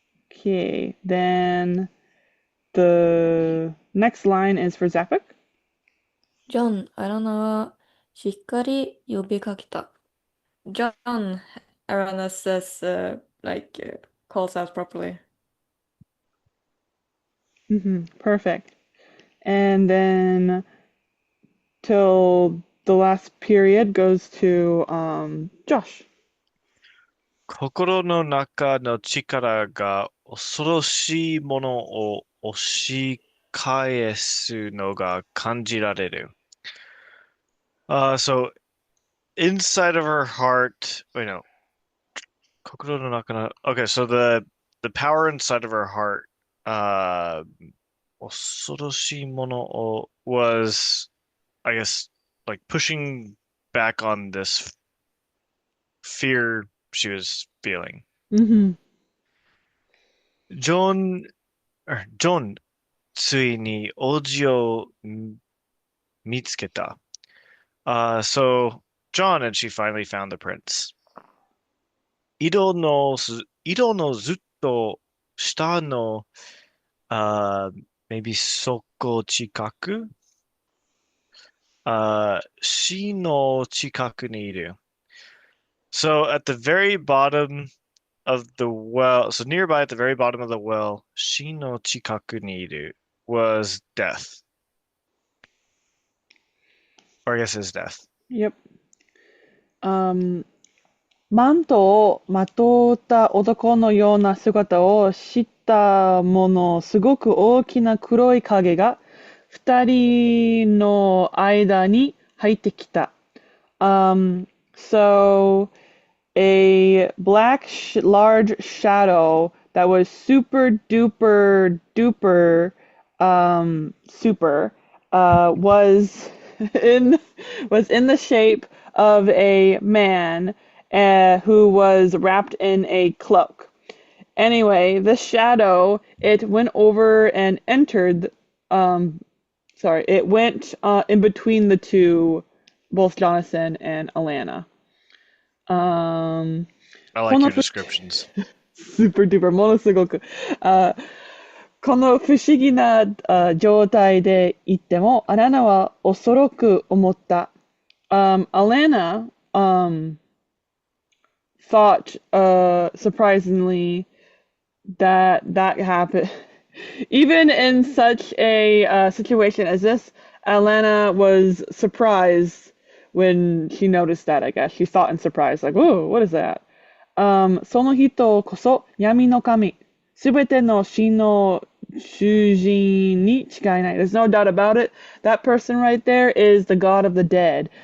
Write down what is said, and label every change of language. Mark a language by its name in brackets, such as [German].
[English] Okay, then the next line is for Zapik. [Japanese] ジョン、アラナはしっかり呼びかけた。 [English] John, Alanna says, calls out properly. Perfect. And then till the last period goes to Josh. [Japanese] 心の中の力が恐ろしいものを押し返すのが感じられる. [English] So inside of her heart, wait, no. [Japanese] 心の中の, [English] okay, so the power inside of her heart, [Japanese] 恐ろしいものを [English] was, I guess, like pushing back on this fear she was feeling. [Japanese] John, ついに王子を見つけた. [English] So John and she finally found the prince. [Japanese] 井戸のずっと下の、 [English] maybe [Japanese] 底近く、死の近くにいる. [English] So at the very bottom of the well, so nearby at the very bottom of the well, [Japanese] 死の近くにいる [English] was death. Or I guess is death. Yep. [Japanese] マントをまとった男のような姿をしたもの、すごく大きな黒い影が二人の間に入ってきた. [English] So a black large shadow that was super duper duper super was in the shape of a man who was wrapped in a cloak. Anyway, the shadow, it went over and entered, it went in between the two, both Jonathan and Alanna. I like your descriptions. Super duper, [Japanese] ものすごく。この不思議な状態でいても、アラナは恐ろく思った。 [English] Alanna thought surprisingly that happened. Even in such a situation as this, Alanna was surprised when she noticed that, I guess. She thought in surprise, like, whoa, what is that? [Japanese] その人こそ闇の神。すべての死の主人に違いない. [English] There's no doubt about it. That person right there is the god of the dead.